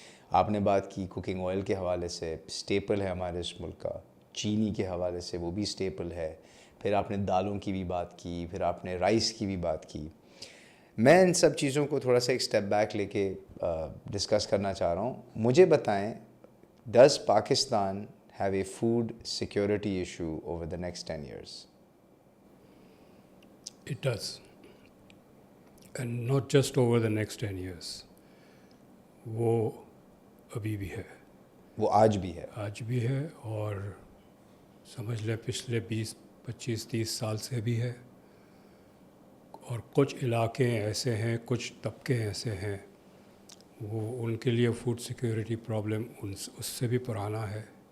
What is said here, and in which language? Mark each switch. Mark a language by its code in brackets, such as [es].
[ur] آپ نے بات کی کوکنگ آئل کے حوالے سے، اسٹیپل ہے ہمارے اس ملک کا. چینی کے حوالے سے وہ بھی اسٹیپل ہے. پھر آپ نے دالوں کی بھی بات کی، پھر آپ نے رائس کی بھی بات کی. میں ان سب چیزوں کو تھوڑا سا ایک اسٹیپ بیک لے کے ڈسکس کرنا چاہ رہا ہوں. مجھے بتائیں، [en] Does Pakistan have a food security issue over the next 10 years? It does. And not just over the next 10 years. [ur] وہ ابھی بھی ہے. وہ آج بھی ہے. آج بھی ہے، اور سمجھ لیں پچھلے 20 25 30 سال سے بھی ہے. اور کچھ علاقے ایسے ہیں، کچھ طبقے ایسے ہیں، وہ ان کے لیے فوڈ سیکیورٹی پرابلم اس سے بھی پرانا ہے.